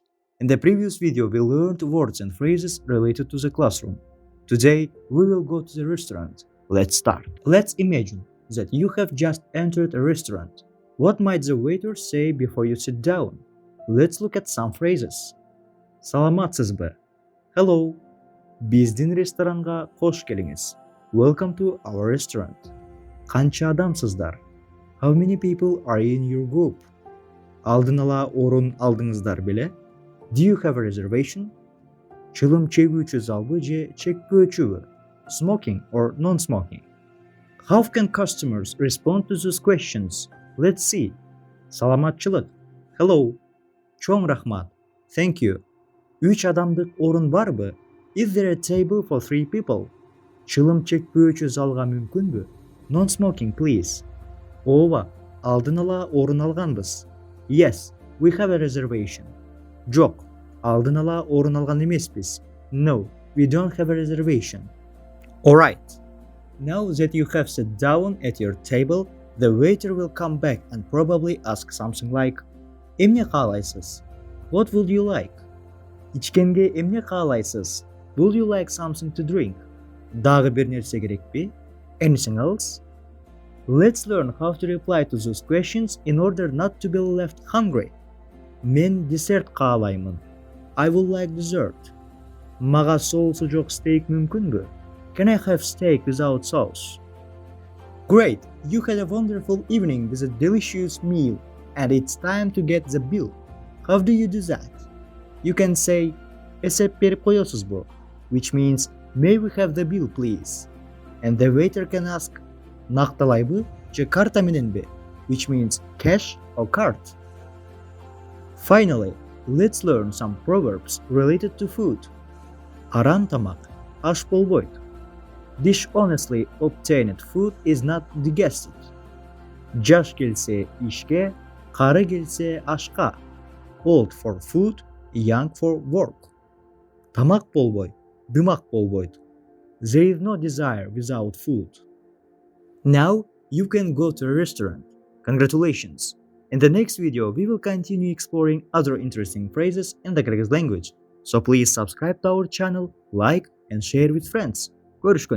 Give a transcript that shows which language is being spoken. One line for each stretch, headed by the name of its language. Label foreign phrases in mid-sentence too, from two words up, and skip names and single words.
English: In the previous video we learned words and phrases related to the classroom. Today we will go to the restaurant. Let's start. Let's imagine that you have just entered a restaurant. What might the waiter say before you sit down? Let's look at some phrases.
Kyrgyz: Саламатсыз бе? Hello. Биздин ресторанга кош келиңиз.
English: Welcome to our restaurant.
Kyrgyz: Қанша адамсыздар?
English: How many people are in your group?
Kyrgyz: Алдын ала орын алдыңыздар беле?
English: Do you have a reservation?
Kyrgyz: Чылым чегүүчү залбы же чекпөөчүбү?
English: Smoking or non-smoking? How can customers respond to those questions? Let's see.
Kyrgyz: Саламатчылык. Hello. Чоң рахмат.
English: Thank you.
Kyrgyz: 3 адамдык орун барбы?
English: Is there a table for 3 people?
Kyrgyz: Чылым чекпөөчү залга мүмкүнбү?
English: Non-smoking, please.
Kyrgyz: Ооба, алдын ала орун алганбыз.
English: Yes, we have a reservation.
Kyrgyz: Жок, алдын ала орун алган эмеспиз.
English: No, we don't have a reservation. Alright. Now that you have sat down at your table, the waiter will come back and probably ask something like,
Kyrgyz: Эмне каалайсыз?
English: What would you like?
Kyrgyz: Ичкенге эмне каалайсыз?
English: Would you like something to drink?
Kyrgyz: Дагы бир нерсе керекпи?
English: Anything else? Let's learn how to reply to those questions in order not to be left hungry.
Kyrgyz: Мен десерт каалаймын.
English: I would like dessert.
Kyrgyz: Мага соусу жок стейк мүмкүнбү?
English: Can I have steak without sauce? Great, you had a wonderful evening with a delicious meal, and it's time to get the bill. How do you do that? You can say,
Kyrgyz: эсеп берип коесузбу,
English: which means, may we have the bill please? And the waiter can ask,
Kyrgyz: накталайбы же карта мененби,
English: which means cash or card. Finally, let's learn some proverbs related to food.
Kyrgyz: Аран тамак аш болбойт.
English: Dishonestly obtained food is not digested.
Kyrgyz: Жаш келсе ишке, кары келсе ашка.
English: Old for food, young for work.
Kyrgyz: Тамак болбой, дымак болбойт.
English: There is no desire without food. Now you can go to a restaurant. Congratulations! In the next video, we will continue exploring other interesting phrases in the Kyrgyz language. So please subscribe to our channel, like and share with friends.